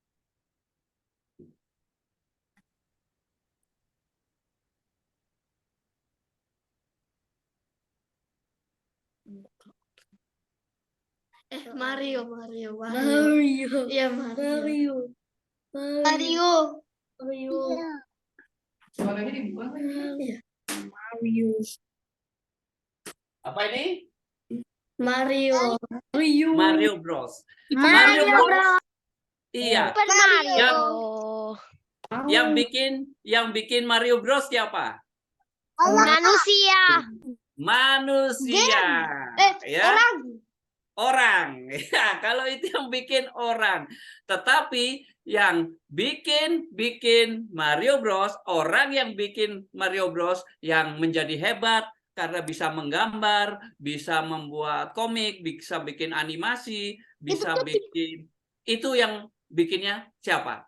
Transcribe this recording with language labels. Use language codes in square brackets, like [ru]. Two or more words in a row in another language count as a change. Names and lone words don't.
[id] Mario. Iya, Mario. Suaranya dibuang lagi. Apa ini? Mario. Mario Bros. Mario Bros. Iya. Super Mario. Yang bikin Mario Bros siapa? Manusia. Manusia. Ya. Orang. Ya, kalau itu yang bikin orang. Tetapi yang bikin Mario Bros, orang yang bikin Mario Bros yang menjadi hebat karena bisa menggambar, bisa membuat komik, bisa bikin animasi, bisa bikin, itu yang bikinnya siapa?